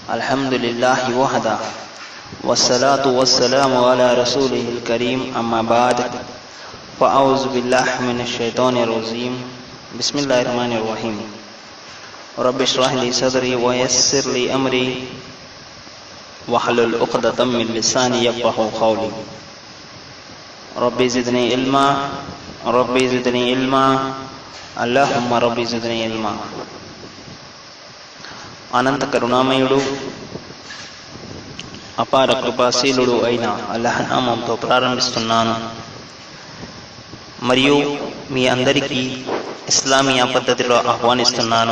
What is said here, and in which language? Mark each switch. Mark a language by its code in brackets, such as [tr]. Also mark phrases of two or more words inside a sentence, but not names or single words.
[ar] الحمد لله وحده والصلاة والسلام على رسوله الكريم أما بعد فأعوذ بالله من الشيطان الرجيم بسم الله الرحمن الرحيم رب اشرح لي صدري ويسر لي أمري واحلل عقدة من لساني يفقهوا قولي رب زدني علما رب زدني علما اللهم رب زدني علما. [te] అనంత కరుణామయుడు అపార కృపాశీలుడు అయిన అల్లాహ్ నామంతో ప్రారంభిస్తున్నాను. మరియు మీ అందరికీ ఇస్లామీయ పద్ధతిలో ఆహ్వానిస్తున్నాను.